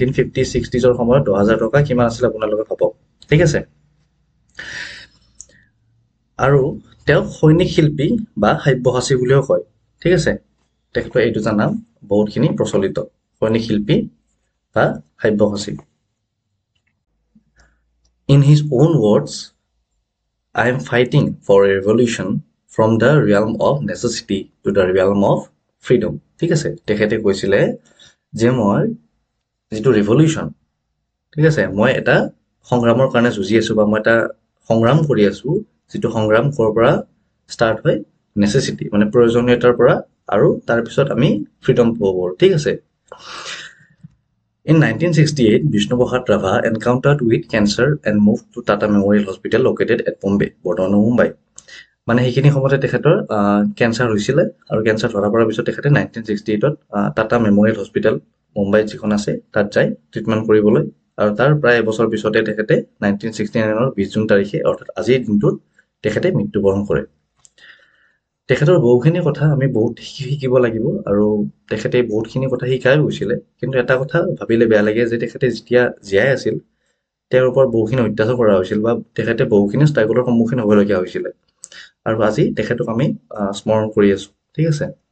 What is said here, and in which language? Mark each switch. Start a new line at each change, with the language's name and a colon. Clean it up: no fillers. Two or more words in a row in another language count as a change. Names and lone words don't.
Assamese: 1950-60ৰ সময়ত 10,000 টকা কিমান আছিলে আপোনালোকে ভাবক ঠিক আছে আৰু তেওঁক সৈনিক শিল্পী বা সাব্যসাচী বুলিও কয় ঠিক আছে তেখেতৰ এই দুটা নাম বহুতখিনি প্ৰচলিত সৈনিক শিল্পী বা সাব্যসাচী
English: In his own words, I am fighting for a revolution from the realm of necessity to the realm of freedom.
Assamese: ঠিক আছে তেখেতে কৈছিলে যে মই যিটো ৰিভলিউশ্যন ঠিক আছে মই এটা সংগ্ৰামৰ কাৰণে যুঁজি আছোঁ বা মই এটা সংগ্ৰাম কৰি আছোঁ যিটো সংগ্ৰাম ক'ৰ পৰা ষ্টাৰ্ট হয় নেচেচিটি মানে প্ৰয়োজনীয়তাৰ পৰা আৰু তাৰপিছত আমি ফ্ৰীডম পাব পাৰোঁ ঠিক আছে
English: In 1968, Vishnu Prasad Rava encountered with cancer and moved to Tata Memorial Hospital located at Bombay,
Assamese: বৰ্তমান মুম্বাই মানে সেইখিনি সময়তে তেখেতৰ কেঞ্চাৰ হৈছিলে আৰু কেঞ্চাৰ ধৰা পৰাৰ পিছত তেখেতে 1968ত টাটা মেমৰিয়েল হস্পিটেল মুম্বাইত যিখন আছে তাত যায় ট্ৰিটমেণ্ট কৰিবলৈ আৰু তাৰ প্ৰায় এবছৰ পিছতে তেখেতে 1969ৰ 20 জুন তাৰিখে অৰ্থাৎ আজিৰ দিনটোত তেখেতে মৃত্যুবৰণ কৰে তেখেতৰ বহুখিনি কথা আমি বহুত শিকিব লাগিব আৰু তেখেতে বহুতখিনি কথা শিকাই গৈছিলে কিন্তু এটা কথা ভাবিলে বেয়া লাগে যে তেখেতে যেতিয়া জীয়াই আছিল তেওঁৰ ওপৰত বহুখিনি অত্যাচাৰ কৰা হৈছিল বা তেখেতে বহুখিনি ষ্ট্ৰাগলৰ সন্মুখীন হ'বলগীয়া হৈছিলে আৰু আজি তেখেতক আমি স্মৰণ কৰি আছো ঠিক আছে